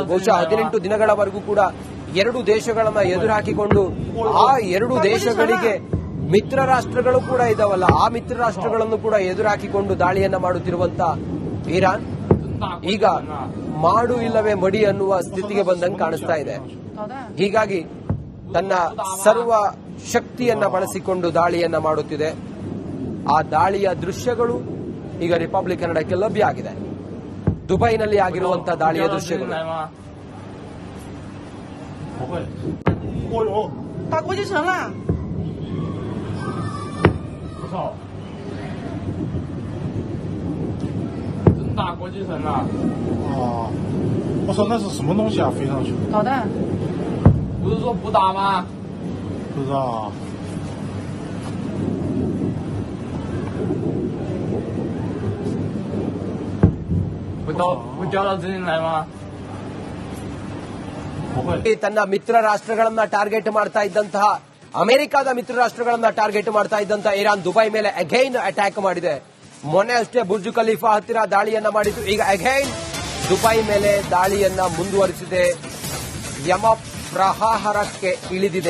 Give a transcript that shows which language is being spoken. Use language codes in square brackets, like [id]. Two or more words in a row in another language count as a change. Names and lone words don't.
[kn] ಬಹುಶಃ 18 ದಿನಗಳವರೆಗೂ ಕೂಡ ಎರಡು ದೇಶಗಳನ್ನ ಎದುರಾಕಿಕೊಂಡು ಆ ಎರಡು ದೇಶಗಳಿಗೆ ಮಿತ್ರ ರಾಷ್ಟ್ರಗಳು ಕೂಡ ಇದಾವಲ್ಲ, ಆ ಮಿತ್ರ ರಾಷ್ಟ್ರಗಳನ್ನು ಕೂಡ ಎದುರಾಕಿಕೊಂಡು ದಾಳಿಯನ್ನ ಮಾಡುತ್ತಿರುವಂತ ಇರಾನ್ ಈಗ ಮಾಡು ಇಲ್ಲವೇ ಮಡಿ ಅನ್ನುವ ಸ್ಥಿತಿಗೆ ಬಂದಂಗೆ ಕಾಣಿಸ್ತಾ ಇದೆ. ಹೀಗಾಗಿ ತನ್ನ ಸರ್ವ ಶಕ್ತಿಯನ್ನ ಬಳಸಿಕೊಂಡು ದಾಳಿಯನ್ನ ಮಾಡುತ್ತಿದೆ. ಆ ದಾಳಿಯ ದೃಶ್ಯಗಳು ಈಗ ರಿಪಬ್ಲಿಕ್ ಕನ್ನಡಕ್ಕೆ ಲಭ್ಯ ಆಗಿದೆ. ದುಬೈನಲ್ಲಿ ಆಗಿರುವಂತಹ ದಾಳಿಯ ದೃಶ್ಯಗಳು. [zh] 不会。打国际城了。不操！真打国际城了。哦，我说那是什么东西啊？飞上去？导弹。不是说不打吗？不知道啊。会掉到这里来吗？不会。 [kn] ತನ್ನ ಮಿತ್ರ ರಾಷ್ಟ್ರಗಳನ್ನ ಟಾರ್ಗೆಟ್ ಮಾಡ್ತಾ ಇದ್ದಂತಹ ಅಮೆರಿಕದ ಮಿತ್ರ ರಾಷ್ಟ್ರಗಳನ್ನ ಟಾರ್ಗೆಟ್ ಮಾಡ್ತಾ ಇದ್ದಂತಹ ಇರಾನ್ ದುಬೈ ಮೇಲೆ [en] again attack [kn] ಮಾಡಿದೆ. ಮೊನ್ನೆ ಅಷ್ಟೇ ಬುರ್ಜ್ ಖಲೀಫಾ ಹತ್ತಿರ ದಾಳಿಯನ್ನ ಮಾಡಿತು. ಈಗ ಅಗೈನ್ ದುಬೈ ಮೇಲೆ ದಾಳಿಯನ್ನ ಮುಂದುವರಿಸಿದೆ. ಯಮ ಪ್ರಹಾರಕ್ಕೆ ಇಳಿದಿದೆ.